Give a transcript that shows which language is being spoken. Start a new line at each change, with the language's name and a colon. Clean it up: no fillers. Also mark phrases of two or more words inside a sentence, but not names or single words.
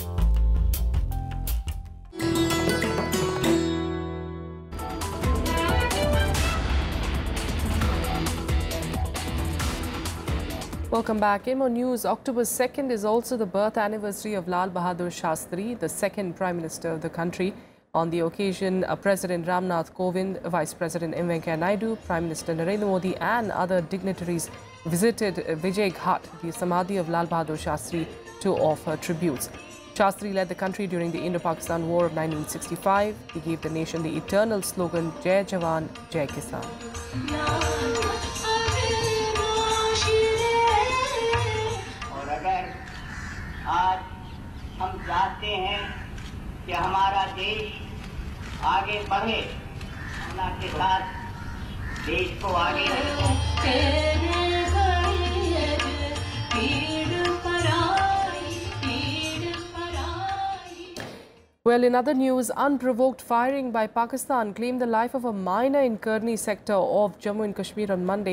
English: Welcome back. In more news, October 2nd is also the birth anniversary of Lal Bahadur Shastri, the second Prime Minister of the country. On the occasion, President Nath, Kovind, Vice President Venkaiah Naidu, Prime Minister Narendra Modi and other dignitaries visited Vijay Ghat, the Samadhi of Lal Bahadur Shastri, to offer tributes. Shastri led the country during the Indo-Pakistan War of 1965. He gave the nation the eternal slogan,
Hindi: जय जवान, जय किसान. आज हम चाहते हैं कि हमारा देश आगे बढ़े, अपना के साथ देश को आगे
English: Well, in other news, unprovoked firing by Pakistan claimed the life of a miner in Khadi sector of Jammu and Kashmir on Monday.